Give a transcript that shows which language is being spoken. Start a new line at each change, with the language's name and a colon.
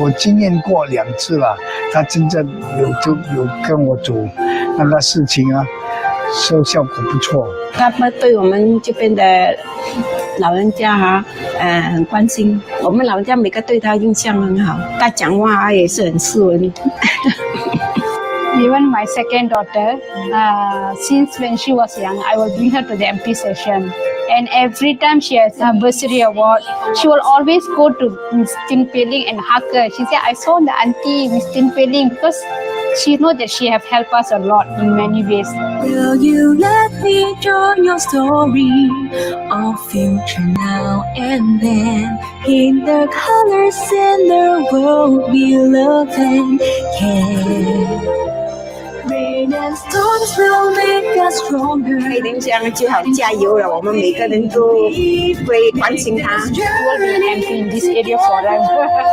Chinese: 我经验过2次了，他真正有跟我做那个事情啊，效果不错。他们对我们这边的老人家很关心，我们老人家每个对他印象很好，他讲话也是很斯文。
English: Even my second daughter, since when she was young, I will bring her to the MP session. And every time she has a bursary award, she will always go to Miss Tin Peling and hug her. She said, I saw the auntie, Miss Tin Peling, because she knows that she have helped us a lot in many ways. Will you let me join your story of future now and then? In the colors in the world we love and care. Rain and storms will make us stronger.
Chinese: 佩玲这样就好，加油了！我们每个人都会关心她。
English: She will be an MP in this area forever.